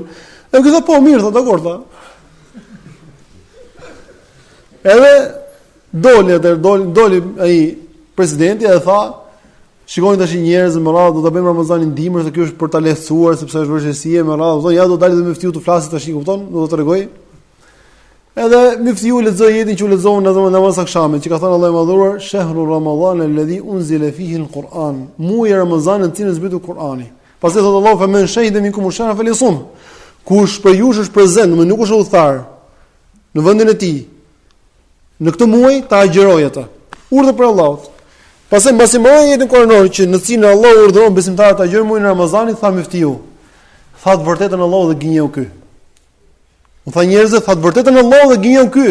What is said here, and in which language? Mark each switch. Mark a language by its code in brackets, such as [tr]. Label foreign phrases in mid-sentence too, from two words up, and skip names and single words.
[sq] E ky tha po mirë, tha dakor tha. Edhe doli ai presidenti dhe tha, shikoni tash njerëz me radhë do ta bëjmë Ramazanin dimër se kjo është për ta lehtësuar sepse është vështirësi me radhë. Thonë ja do dalë dhe myftiu të flasë tash, kupton? Do të tregoj. Edhe myftiu lexoi jetën që u lexon në namaz akşamit, që ka thënë Allahu i madhuar, [ar] شهر رمضان الذي أنزل فيه القرآن. [sq] Muaji Ramazan në cilin zbritur Kur'ani. Pastaj thotë Allahu [ar] فمن شهد منكم الشهر فليصمه. [sq] Kush për ju është prezant, më nuk është udhëtar në vendin e tij. Në këtë muaj ta agjëroj atë. Urdhër për Allahut. Pastaj mbasi mbrojnë jetën koranore që në cilën Allahu urdhëron besimtarët ta agjërojnë muajin e Ramazanit, tha myftiu. Tha të vërtetën Allahu dhe gënjeu ky. U tha njerëzit, tha të vërtetën Allahu dhe gënjeu ky.